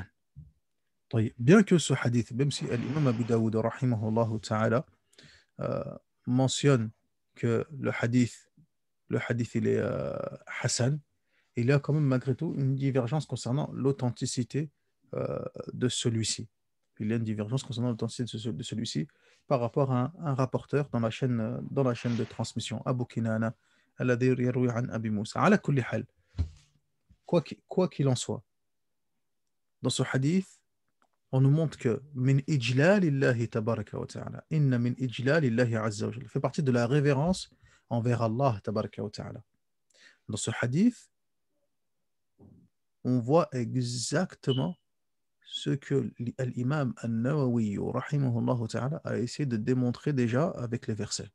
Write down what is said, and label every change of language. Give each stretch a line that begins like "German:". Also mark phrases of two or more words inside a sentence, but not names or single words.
French: Bien que ce hadith, même si l'imam Abu Daoud,
Arabic: رحمه الله تعالى,
French: euh, mentionne que le hadith il est Hassan, il y a quand même malgré tout une divergence concernant l'authenticité de celui-ci. Il y a une divergence concernant l'authenticité de celui-ci par rapport à un rapporteur dans la chaîne de transmission,
Arabic: أبو كنانة الذي يروي عن أبي موسى. على كل حال,
French: quoi qu'il en soit, dans ce hadith, on nous montre que
Arabic: من إجلال الله تبارك وتعالى إن من إجلال الله عز وجل,
French: fait partie de la révérence envers Allah
Arabic: تبارك وتعالى.
French: Dans ce hadith, on voit exactement ce que l'imam al-Nawawi
Arabic: رحمه الله تعالى
French: a essayé de démontrer déjà avec les versets.